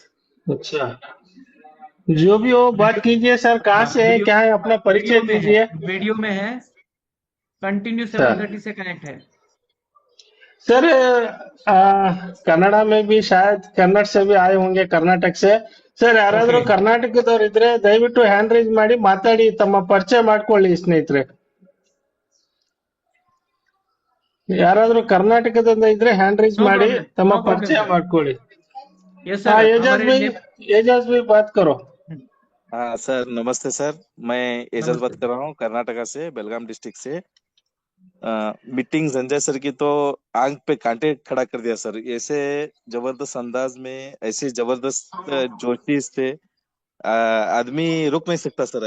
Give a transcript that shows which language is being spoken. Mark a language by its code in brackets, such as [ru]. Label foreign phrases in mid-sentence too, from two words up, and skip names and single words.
[hi] अच्छा, जो भी हो बात कीजिए सर। कहाँ से है, क्या है, अपना परिचय दीजिए। वीडियो में है, कंटिन्यू सर 7:30 से कनेक्ट है। सर कन्नड़ा में भी शायद कन्नड़ से भी आए होंगे, कर्नाटक से। [kn] ಸರ್ ಯಾರಾದ್ರೂ [en] Okay. [kn] ಕರ್ನಾಟಕದವ್ರು ಇದ್ರೆ ದಯವಿಟ್ಟು [en] hand raise [kn] ಮಾಡಿ ಮಾತಾಡಿ, ತಮ್ಮ ಪರಿಚಯ ಮಾಡ್ಕೊಳ್ಳಿ ಸ್ನೇಹಿತರೆ. ಯಾರಾದ್ರೂ ಕರ್ನಾಟಕದಿಂದ ಇದ್ರೆ [en] hand raise No [kn] ಮಾಡಿ [en] problem. [kn] ತಮ್ಮ [en] No problem, [kn] ಪರಿಚಯ [en] sir. [kn] ಮಾಡ್ಕೊಳ್ಳಿ. [en] Yes [hi] हाँ [en] sir, [hi] एजाज हमारे भाई, एजाज भाई बात करो। हाँ सर, नमस्ते सर। मैं एजाज बात नमस्ते। कर रहा हूँ कर्नाटका से, बेलगाम डिस्ट्रिक्ट से। मीटिंग संजय सर की तो आंख पे कांटे खड़ा कर दिया सर। ऐसे जबरदस्त अंदाज में, ऐसे जबरदस्त जोशी से आदमी रुक नहीं सकता सर।